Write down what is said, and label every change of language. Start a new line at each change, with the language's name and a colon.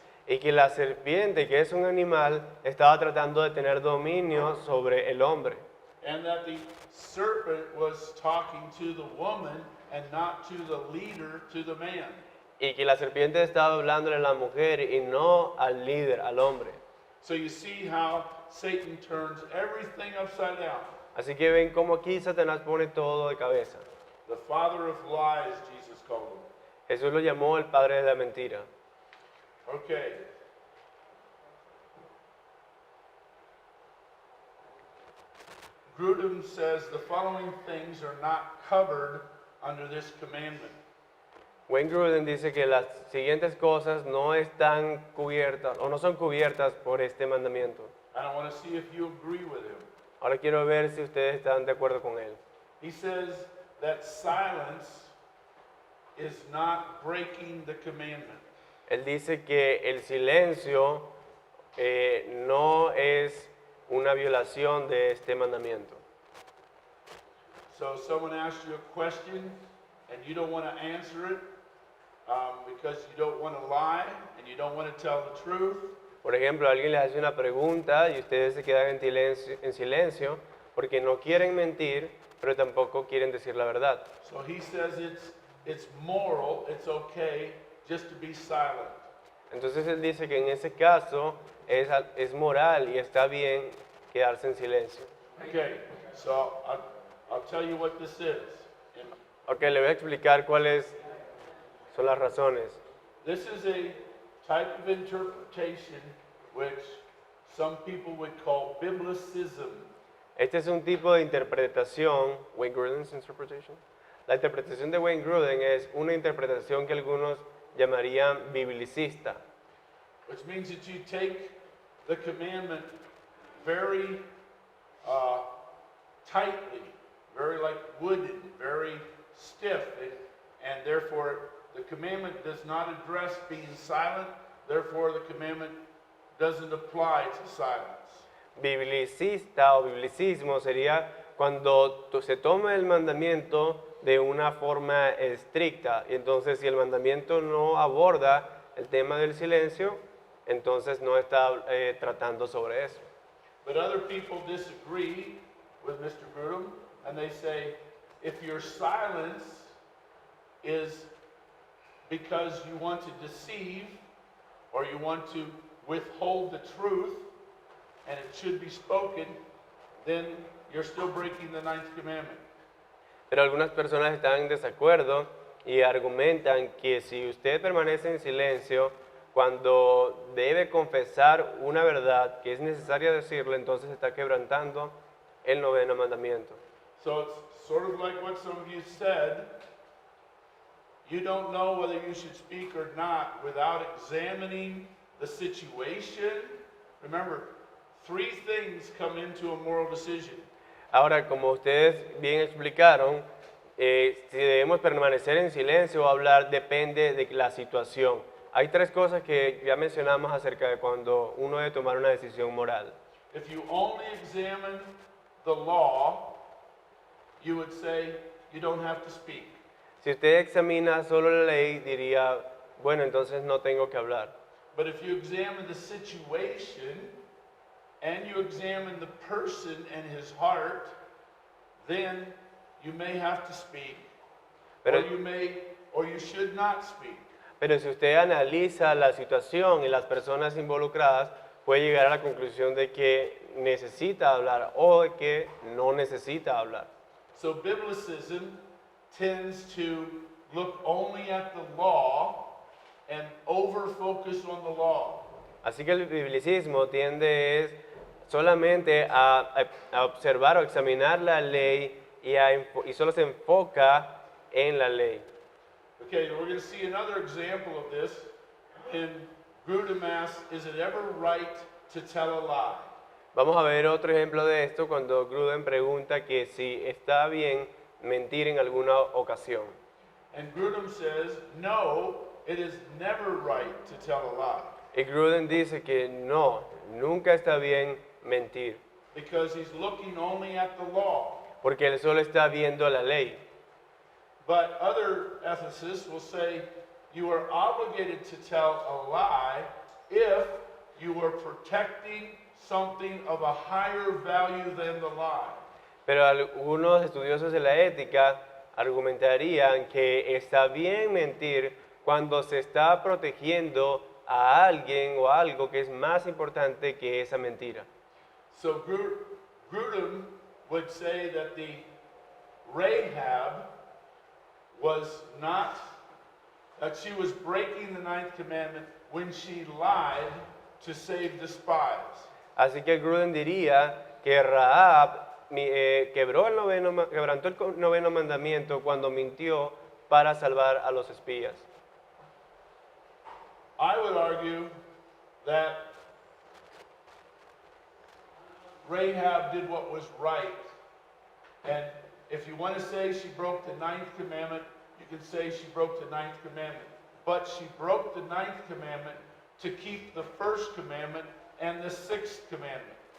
Spanish: y que la serpiente, que es un animal, estaba tratando de tener dominio sobre el hombre.
English: And that the serpent was talking to the woman and not to the leader, to the man.
Spanish: Y que la serpiente estaba hablándole a la mujer y no al líder, al hombre.
English: So you see how Satan turns everything upside down.
Spanish: Así que ven cómo aquí Satanás pone todo de cabeza.
English: The father of lies, Jesus called him.
Spanish: Jesús lo llamó el padre de la mentira.
English: Okay. Grudem says the following things are not covered under this commandment.
Spanish: Wayne Grudem dice que las siguientes cosas no están cubiertas o no son cubiertas por este mandamiento.
English: And I want to see if you agree with him.
Spanish: Ahora quiero ver si ustedes están de acuerdo con él.
English: He says that silence is not breaking the commandment.
Spanish: Él dice que el silencio no es una violación de este mandamiento.
English: So someone asks you a question and you don't want to answer it because you don't want to lie and you don't want to tell the truth.
Spanish: Por ejemplo, alguien les hace una pregunta y ustedes se quedan en silencio porque no quieren mentir, pero tampoco quieren decir la verdad.
English: So he says it's moral, it's okay just to be silent.
Spanish: Entonces él dice que en ese caso es moral y está bien quedarse en silencio.
English: Okay, so I'll tell you what this is. And
Spanish: Ok, le voy a explicar cuáles son las razones.
English: this is a type of interpretation which some people would call biblicism.
Spanish: Este es un tipo de interpretación,
English: Wayne Gruden's interpretation.
Spanish: La interpretación de Wayne Gruden es una interpretación que algunos llamarían biblicista,
English: Which means that you take the commandment very tightly, very like wooden, very stiff, and therefore the commandment does not address being silent, therefore the commandment doesn't apply to silence.
Spanish: Biblicista o biblicismo sería cuando se toma el mandamiento de una forma estricta y entonces si el mandamiento no aborda el tema del silencio, entonces no está tratando sobre eso.
English: But other people disagree with Mr. Grudem, and they say, if your silence is because you want to deceive or you want to withhold the truth and it should be spoken, then you're still breaking the ninth commandment.
Spanish: Pero algunas personas están en desacuerdo y argumentan que si usted permanece en silencio cuando debe confesar una verdad que es necesaria decirle, entonces está quebrantando el noveno mandamiento.
English: So it's sort of like what some of you said. You don't know whether you should speak or not without examining the situation. Remember, 3 things come into a moral decision.
Spanish: Ahora, como ustedes bien explicaron, si debemos permanecer en silencio o hablar depende de la situación. Hay 3 cosas que ya mencionamos acerca de cuando uno debe tomar una decisión moral.
English: If you only examine the law, you would say you don't have to speak.
Spanish: Si usted examina solo la ley, diría, bueno, entonces no tengo que hablar.
English: But if you examine the situation and you examine the person and his heart, then you may have to speak,
Spanish: Pero-
English: or you should not speak.
Spanish: Pero si usted analiza la situación y las personas involucradas, puede llegar a la conclusión de que necesita hablar o de que no necesita hablar.
English: So biblicism tends to look only at the law and over-focus on the law.
Spanish: Así que el biblicismo tiende solamente a observar o examinar la ley y solo se enfoca en la ley.
English: Okay, we're going to see another example of this. And Grudem asks, is it ever right to tell a lie?
Spanish: Vamos a ver otro ejemplo de esto cuando Gruden pregunta que si está bien mentir en alguna ocasión.
English: And Grudem says, no, it is never right to tell a lie.
Spanish: Y Gruden dice que no, nunca está bien mentir,
English: Because he's looking only at the law.
Spanish: porque él solo está viendo la ley.
English: But other ethicists will say you are obligated to tell a lie if you were protecting something of a higher value than the lie.
Spanish: Pero algunos estudiosos de la ética argumentarían que está bien mentir cuando se está protegiendo a alguien o algo que es más importante que esa mentira.
English: So Grudem would say that the Rahab was not, that she was breaking the ninth commandment when she lied to save the spies.
Spanish: Así que Gruden diría que Rahab quebrantó el noveno mandamiento cuando mintió para salvar a los espías.
English: I would argue that Rahab did what was right. And if you want to say she broke the ninth commandment, you can say she broke the ninth commandment. But she broke the ninth commandment to keep the first commandment and the sixth commandment.